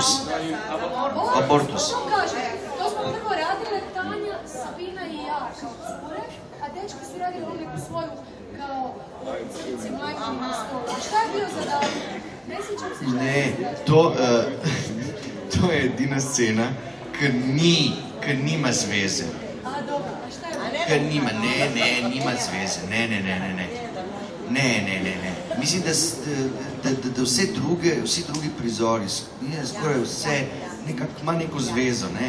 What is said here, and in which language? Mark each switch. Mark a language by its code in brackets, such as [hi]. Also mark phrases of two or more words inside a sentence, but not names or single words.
[hr] Abortus. To smo prvo radile Tanja, Sabina i ja kao cure, a dečki su radili onu neku svoju kao cici majku na stolu. Šta je bio zadatak? Ne sjećam se šta je bio zadatak. [sl] To je edina scena, ki nima zveze. [hr] A dobro, a šta je bilo? [sl] Nima zveze, ne. Mislim, da vsi drugi prizori, skoraj vse, nekako ima neko zvezo, ne.